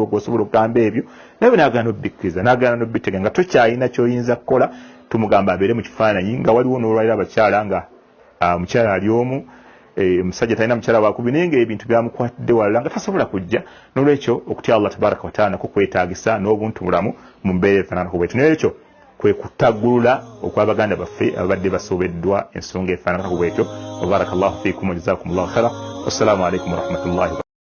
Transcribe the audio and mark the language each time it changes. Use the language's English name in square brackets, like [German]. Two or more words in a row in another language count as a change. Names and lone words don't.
[Ganda] gwosobola okugamba ebyo naye n'agaana obikkiriza n'agaana n'obittega nga tokyalina ky'oyinza kukola tumugamba abeere mu kifaananyi nga waliwo n'olwalira abakyala nga mukyala ali omu omusajja talina mukyala wakubi naye ng'ebintu byamukwatidde walala nga tasobola kujja n'olwekyo okutya [Arabic] الله تبارك وتعالى [Ganda] nako kwetaagisa n'obuntu bulamu mu mbeera efaananako bwetyo n'olwekyo kwe kutaggulula okw'abaganda baffe abadde basobeddwa ensonga efaananako bwetyo [Arabic] وبارك الله فيكم وجزاكم الله خيرا والسلام عليكم ورحمة الله